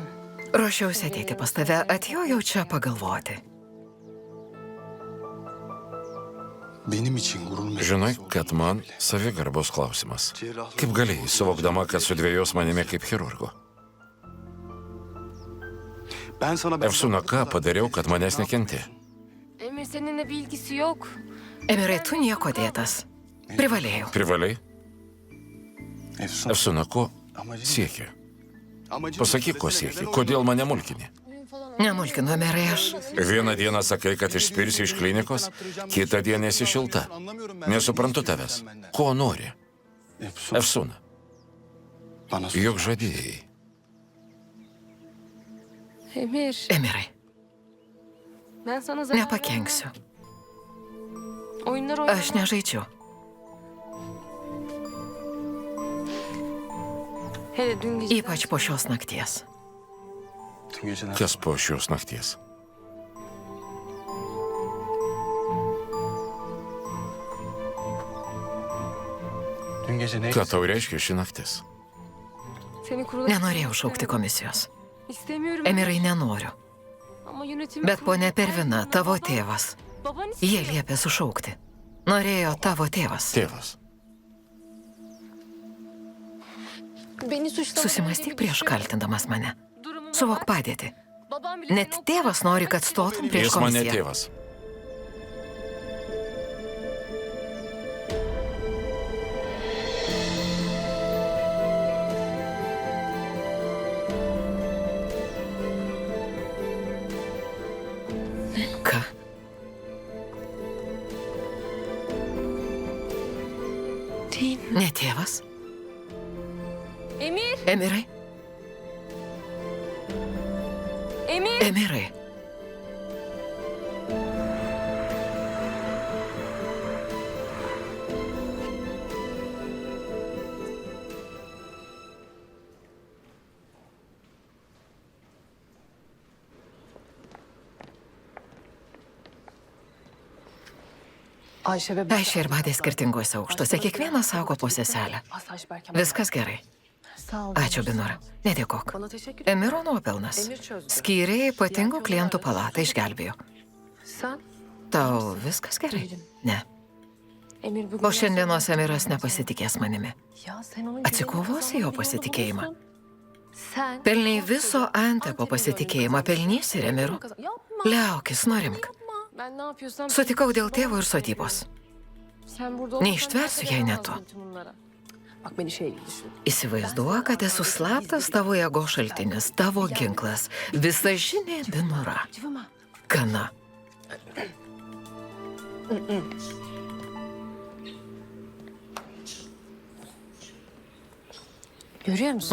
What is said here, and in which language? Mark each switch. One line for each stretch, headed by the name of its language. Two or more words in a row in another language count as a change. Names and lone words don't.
Lithuanian: Ruošiausi ateiti pas tave, atėjau čia pagalvoti.
Turkish: Benim için gurur meselesi.
Lithuanian: Žinai, kad man savigarbos klausimas. Kaip galėjai, suvokdama, kad sudvėjos manimi kaip chirurgu?
Turkish: Ben sana...
Lithuanian: Efsuna, ką padariau, kad manęs nekenti?
Turkish: Emir seninle bir ilgisi yok.
Lithuanian: Emirai, tu nieko dėtas. Privalėjau. Privalai? Efsun. Efsuna, ko sieki? Pasakyk, ko sieki. Kodėl mane mulkini? Nemulkinu, Emirai, aš. Vieną dieną sakai, kad išspirsi iš klinikos, kitą dieną esi šilta. Nesuprantu tavęs. Ko nori? Efsuna,
Turkish: Bana
Lithuanian: juk žadėjai. Emir, Emirai,
Turkish: ben sana zarar
Lithuanian: nepakenksiu.
Turkish: Oyunlar
Lithuanian: Aš nežaidžiu.
Turkish: Hele dün gece...
Lithuanian: Ypač po šios nakties.
Turkish: Tüm geceler...
Lithuanian: Kas po šios nakties?
Turkish: Dün gece ne...
Lithuanian: Ką tau reiškia ši naktis?
Turkish: Seni kurula...
Lithuanian: Nenorėjau šaukti komisijos.
Turkish: İstemiyorum.
Lithuanian: Emirai, nenoriu.
Turkish: Ama yönetimi...
Lithuanian: Bet ponia Pervina, tavo tėvas.
Turkish: Baban
Lithuanian: Jie liepė sušaukti. Norėjo tavo tėvas. Tėvas.
Turkish: Beni suçlamak
Lithuanian: Susimastyk prieš kaltindamas mane.
Turkish: Durumuna
Lithuanian: Suvok
Turkish: bak.
Lithuanian: padėtį.
Turkish: Babam bile
Lithuanian: Net tėvas nori, kad stotum prieš Jis mane komisiją. tėvas. Ką? Ne tėvas? Emir! Emirai? Emir! Emirai. Aišė ir Badė skirtinguose aukštuose, kiekvienas saugo po seselę. Viskas gerai. Ačiū, Binura. Nedėkok. Emiro nuopelnas. Skyrė ypatingų klientų palatą, išgelbėjo.
Turkish: Sen?
Lithuanian: Tau viskas gerai? Ne.
Turkish: Emir bugün...
Lithuanian: O šiandienos Emiras nepasitikės manimi.
Turkish: Ya sen onu...
Lithuanian: Atsikovosi jo pasitikėjimą.
Turkish: Sen...
Lithuanian: Pelnei viso Antepo pasitikėjimą, pelnysi ir Emiru.
Turkish: Yapma.
Lithuanian: Liaukis, norimk.
Turkish: Ben ne yapıyorsam...
Lithuanian: Sutikau dėl tėvo ir sodybos.
Turkish: Sen burada
Lithuanian: Neištversiu, jei ne tu.
Turkish: Bak beni şey gibi düşün.
Lithuanian: Įsivaizduok, kad esu slaptas tavo jėgo šaltinis, tavo ginklas, visažinė Binura.
Turkish: Cıvıma.
Lithuanian: Gana.
Turkish: Görüyor musun?